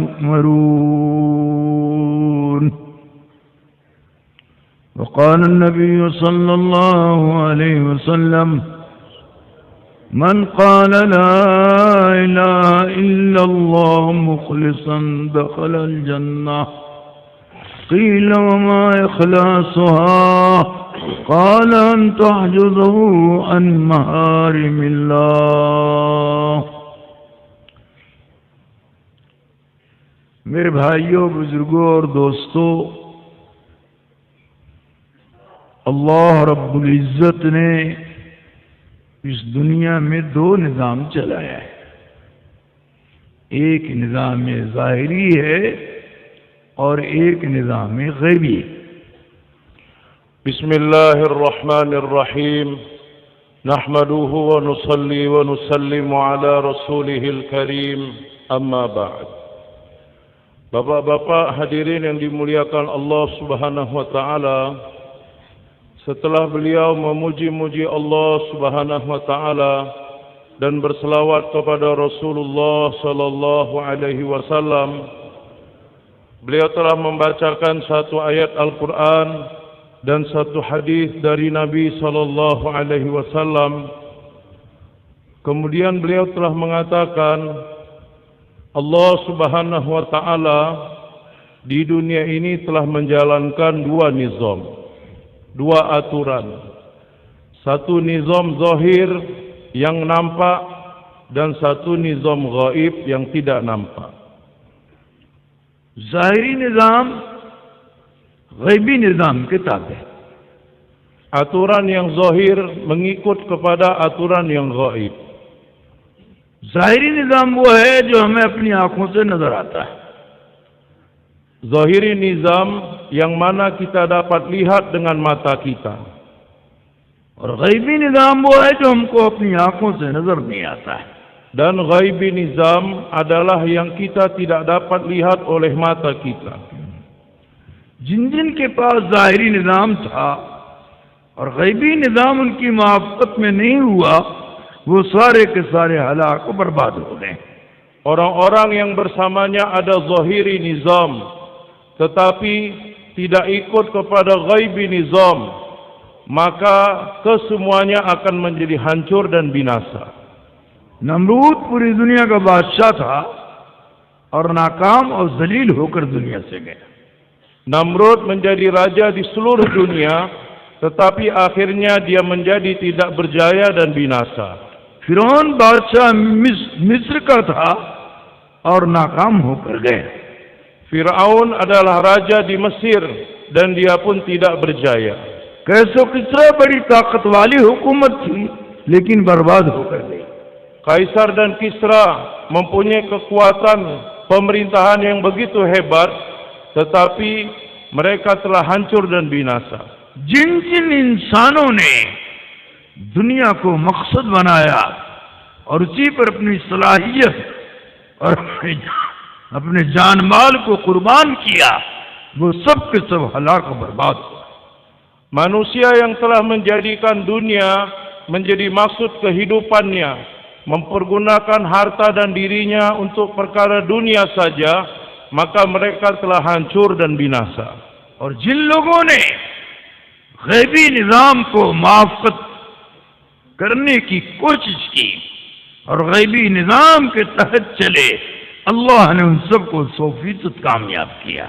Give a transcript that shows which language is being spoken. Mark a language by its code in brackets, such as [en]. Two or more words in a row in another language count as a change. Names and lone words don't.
[ar] يؤمرون وقال النبي صلى الله عليه وسلم من قال لا إله إلا الله مخلصا دخل الجنة قيل وما إخلاصها قال أن تحجزه عن محارم الله. [ur] میرے بھائیوں، بزرگوں اور دوستوں، اللہ [ar] رب العزة [ur] نے اس دنیا میں دو نظام چلایا ہے. ایک نظام ظاہری ہے اور ایک نظام غیبی. [ar] بسم الله الرحمن الرحيم نحمده ونصلي ونسلم على رسوله الكريم أما بعد. [ms] Bapak-bapak hadirin yang dimuliakan [ar] الله سبحانه وتعالى, [ms] setelah beliau memuji-muji [ar] الله سبحانه وتعالى [ms] dan berselawat kepada Rasulullah [ar] صلى الله عليه وسلم, [ms] beliau telah membacakan satu ayat Al-Qur'an dan satu hadis dari Nabi [ar] صلى الله عليه وسلم. [ms] Kemudian beliau telah mengatakan, [ar] الله سبحانه وتعالى [ms] di dunia ini telah menjalankan dua nizam, dua aturan. Satu nizam zahir yang nampak dan satu nizam gaib yang tidak nampak. Zahiri nizam, gaibi nizam kitab है. Aturan yang zahir mengikut kepada aturan yang gaib. [ur] ظاہری نظام وہ ہے جو ہمیں اپنی آنکھوں سے نظر آتا ہے. [ms] Zahiri nizam yang mana kita dapat lihat dengan mata kita. [ur] اور غیبی نظام وہ ہے جو ہم کو اپنی آنکھوں سے نظر نہیں آتا ہے. [ms] Dan ghaibi nizam adalah yang kita tidak dapat lihat oleh mata kita. [ur] جن جن کے پاس ظاہری نظام تھا اور غیبی نظام ان کی موافقت میں نہیں ہوا، وہ سارے کے سارے ہلاک برباد ہو گئے. [ms] Orang-orang yang bersamanya ada zahiri nizam, tetapi tidak ikut kepada ghaibi nizam, maka kesemuanya akan menjadi hancur dan binasa. [ur] نمرود پوری دنیا کا بادشاہ تھا اور ناکام اور ذلیل ہو کر دنیا سے گیا. [ms] Namrud menjadi raja di seluruh dunia, tetapi akhirnya dia menjadi tidak berjaya dan binasa. [ur] فرعون بادشاہ مصر کا تھا اور ناکام ہو کر گیا. [ms] Fir'aun adalah raja di Mesir dan dia pun tidak berjaya. [ur] قیصرو کسریٰ بڑی طاقت والی حکومت تھی، لیکن برباد ہو کر گئی. [ms] Kaisar dan Kisra mempunyai kekuatan pemerintahan yang begitu hebat, tetapi mereka telah hancur dan binasa. [ur] جن جن انسانوں نے دنیا کو مقصد بنایا اور اسی پر اپنی صلاحیت اور اپنے جان مال کو قربان کیا، وہ سب کے سب ہلاک برباد ہوا. [ms] Manusia yang telah menjadikan dunia menjadi maksud kehidupannya, mempergunakan harta dan dirinya untuk perkara dunia saja, maka mereka telah hancur dan binasa. [ur] اور جن لوگوں نے غیبی نظام کو موافقت کرنے کی کوشش کی اور غیبی نظام کے تحت چلے، اللہ نے ان سب کو 100% کامیاب کیا.